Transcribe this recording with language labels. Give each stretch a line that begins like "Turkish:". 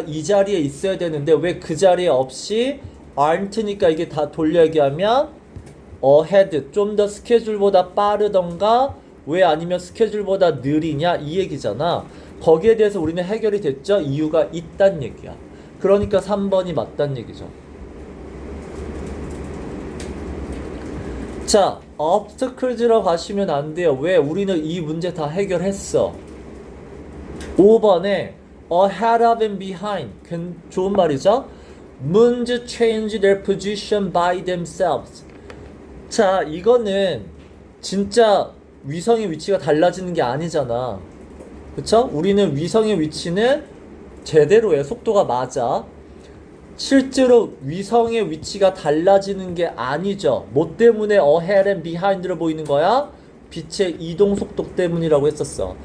Korean: 이 자리에 있어야 되는데 왜 그 자리에 없이 aren't니까 이게 다 돌려 얘기하면 ahead, 좀 더 스케줄보다 빠르던가 왜 아니면 스케줄보다 느리냐 이 얘기잖아. 거기에 대해서 우리는 해결이 됐죠. 이유가 있단 얘기야. 그러니까 3번이 맞단 얘기죠. 자, obstacles라고 가시면 안 돼요. 왜? 우리는 이 문제 다 해결했어.
English: 5번에 ahead of and behind.
Korean: 좋은 말이죠.
English: Moons change their position by themselves.
Korean: 자, 이거는 진짜 위성의 위치가 달라지는 게 아니잖아. 그쵸? 우리는 위성의 위치는 제대로의 속도가 맞아. 실제로 위성의 위치가 달라지는 게 아니죠. 뭐 때문에
English: ahead and behind
Korean: 로 보이는 거야? 빛의 이동 속도 때문이라고 했었어.